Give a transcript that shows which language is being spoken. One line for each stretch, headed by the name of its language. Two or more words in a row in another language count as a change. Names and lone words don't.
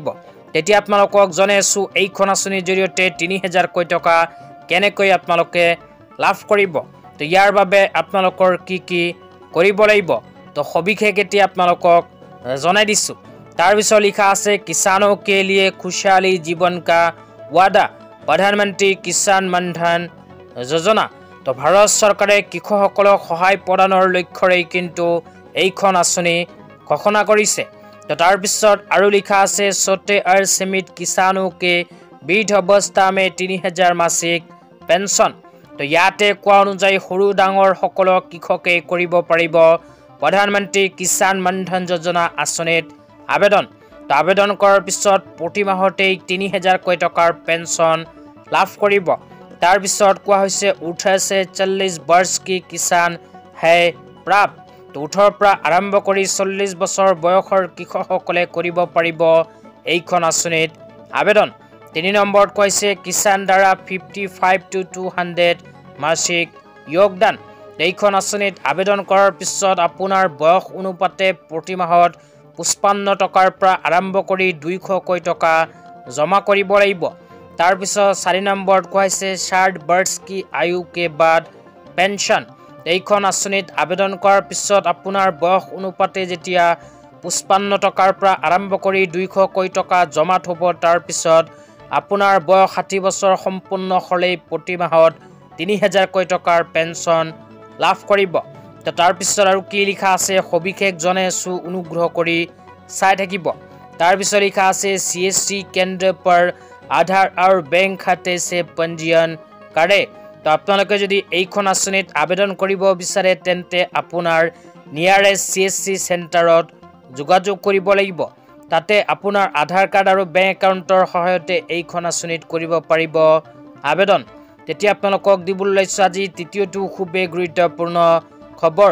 Assamese: তেতিয়া আপোনালোকক জনাই আছোঁ এইখন আঁচনিৰ জৰিয়তে 3000কৈ টকা কেনেকৈ আপোনালোকে লাভ কৰিব। তো ইয়াৰ বাবে আপোনালোকৰ কি কৰিব লাগিব তো সবিশেষ এতিয়া আপোনালোকক জনাই দিছোঁ। তাৰপিছত লিখা আছে
Hindi: किसानों के लिए खुशहाली जीवन का वादा
Assamese: প্ৰধানমন্ত্ৰী কিষাণ মানধন যোজনা। তো ভাৰত চৰকাৰে কৃষকসকলক সহায় প্ৰদানৰ লক্ষ্যৰেই কিন্তু এইখন আঁচনি ঘোষণা কৰিছে। তো তাৰপিছত আৰু লিখা আছে
Hindi: छोटे और सीमित किसानों के वृद्ध अवस्था में 3000 मासिक
Assamese: পেঞ্চন। তো ইয়াতে কোৱা অনুযায়ী সৰু ডাঙৰ সকলো কৃষকে কৰিব পাৰিব প্ৰধানমন্ত্ৰী কিষাণ মানধন যোজনা আঁচনিত আবেদন। তো আবেদন কৰাৰ পিছত প্ৰতি মাহতেই 3000কৈ টকাৰ পেঞ্চন লাভ কৰিব। তাৰপিছত কোৱা হৈছে 18
Hindi: से 40 वर्ष की किसान है प्राप्त।
Assamese: তো 18 পৰা আৰম্ভ কৰি 40 বছৰ বয়সৰ কৃষকসকলে কৰিব পাৰিব এইখন আঁচনিত আবেদন। 3 নম্বৰত কৈছে কিষাণ দ্বাৰা 55 to 200 মাসিক যোগদান। এইখন আঁচনিত আবেদন কৰাৰ পিছত আপোনাৰ বয়স অনুপাতে প্ৰতি মাহত 55 টকাৰ পৰা আৰম্ভ কৰি 200 টকা জমা কৰিব লাগিব। তাৰ পিছত 4 নম্বৰত কৈছে 60
Hindi: वर्ष की आयु के बाद
Assamese: পেনশন। এইখন আঁচনিত আবেদন কৰাৰ পিছত আপোনাৰ বয়স অনুপাতে যেতিয়া 55 টকাৰ পৰা আৰম্ভ কৰি 200 টকা জমা হ'ব, তাৰ পিছত আপোনাৰ বয়স 60 বছৰ সম্পূৰ্ণ হ'লেই প্ৰতি মাহত 3000 টকাৰ পেনশন লাভ কৰিব। তো তাৰ পিছত আৰু কি লিখা আছে সবিশেষ জনে অনুগ্ৰহ কৰি চাই থাকিব। তাৰ পিছত লিখা আছে CSC কেন্দ্ৰ
Hindi: पर आधार और बैंक खाते से पंजीयन करे।
Assamese: তো আপোনালোকে যদি এইখন আঁচনিত আবেদন কৰিব বিচাৰে তেন্তে আপোনাৰ নিয়াৰেষ্ট CSC চেণ্টাৰত যোগাযোগ কৰিব লাগিব। তাতে আপোনাৰ আধাৰ কাৰ্ড আৰু
English: bank account
Assamese: সহায়তে এইখন আঁচনিত কৰিব পাৰিব আবেদন। তেতিয়া আপোনালোকক দিবলৈ লৈছোঁ আজি তৃতীয়টো খুবেই গুৰুত্বপূৰ্ণ খবৰ।